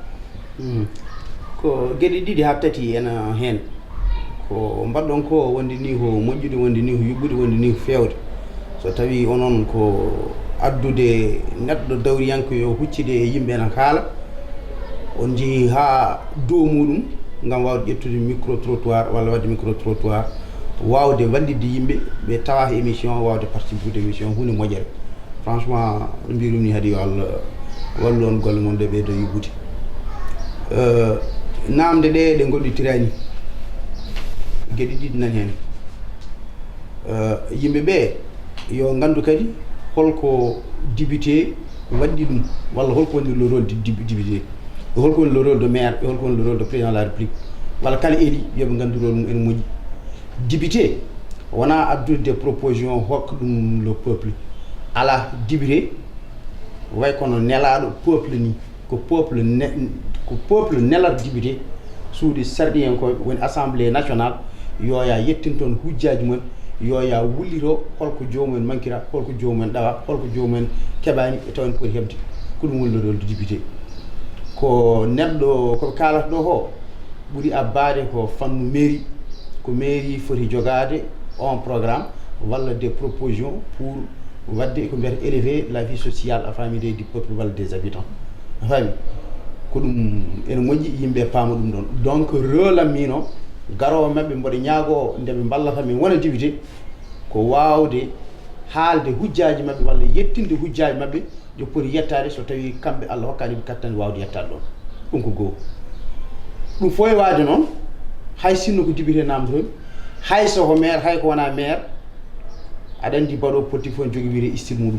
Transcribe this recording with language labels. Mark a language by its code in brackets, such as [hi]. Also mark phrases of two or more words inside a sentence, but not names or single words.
[ff] ko gueɗe ɗiɗi ha tati ena hen ko mbaɗɗon ko wondi ni ko moƴƴude wondi ni ko yuɓɓude wondi ni ko fewde so tawi onon ko addude neɗɗo dawriyanko yo huccide e yimɓe ena kaala on jeehi ha dow muɗum gam wawde ƴettude [fr] micro trottoir [ff] walla wadde [fr] micro trottoir [ff] wawde wallidde yimɓe ɓe tawa émission wawde [fr] participer émission [ff] hunde moƴƴere franchement ɗo mbirum ni haadi yo Allah wallu on golle mon ɗe ɓeydo yuɓɓude namde ɗe gollitirani gueɗe ɗiɗi nani hen yimɓe ɓe yo gandu kadi holko député waɗɗi ɗum walla holko woni [fr] le rôle de député [ff] holko woni [fr] le rôle de maire [ff] e holko woni [fr] le rôle de président de la république [ff] walla kala éli yoɓe gandu rôle mum ene moƴƴi député wona addude [fr] des propositions [ff] hokka ɗum [fr] le peuple [ff] ala député way kono nelaɗo peuple ni ko peuple nelata député suuɗi sarɗi en ko woni [fr] assemblée nationale [ff] yoya yettin toon hujjaji mumen yoya wullito holko jomumen mankira holko jomumen ɗawa holko jomumen keɓani e taw en poti heɓde ko ɗum woni [fr] le rôle de député [ff] ko neɗɗo koɓe kalata ɗo ho ɓuuri abbade ko fannu mairie ko mairie foti jogade [fr] on programme [ff] walla [fr] des propositions pour [ff] wadde ko mbiyata [fr] élever la vie sociale [ff] a [fr] famille du peuple [ff] walla [fr] des habitants [ff] a faami ko ɗum ene moƴƴi yimɓe paama ɗum ɗon donc rôle am mino garowo mabɓe mboɗo ñaago ndeɓe ballata min wona député ko wawde haalde hujjaji mabɓe walla yettinde hujjaji mabɓe jo poti yettade so tawi kamɓe Allah hokkani ɓe kattande wawde yettade ɗon ɗum ko goho ɗum fo e waade noon hay sinno ko député namdotomi hay soko maire hay ko wona maire aɗa andi mbaɗo politique fof ne jogui wiide style muɗum